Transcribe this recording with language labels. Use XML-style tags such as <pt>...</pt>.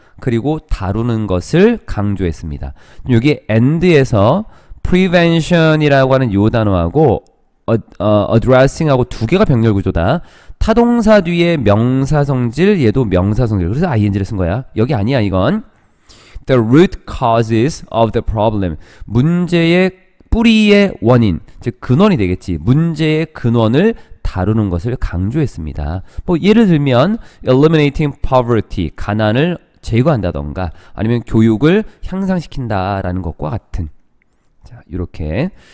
<ko>그리고 다루는 것을 강조했습니다. 여기 and에서 prevention이라고 하는 요 단어하고 addressing하고 두 개가 병렬 구조다. 타동사 뒤에 명사성질, 얘도 명사성질. 그래서 ing를 쓴 거야. 여기 아니야, 이건.</ko> <en>The root causes of the problem.</en> <ko>문제의 뿌리의 원인, 즉 근원이 되겠지. 문제의 근원을 다루는 것을 강조했습니다. 뭐 예를 들면</ko> <en>eliminating poverty,</en> <ko>가난을 제거한다던가 아니면 교육을 향상시킨다라는 것과 같은. 자, 이렇게.</ko>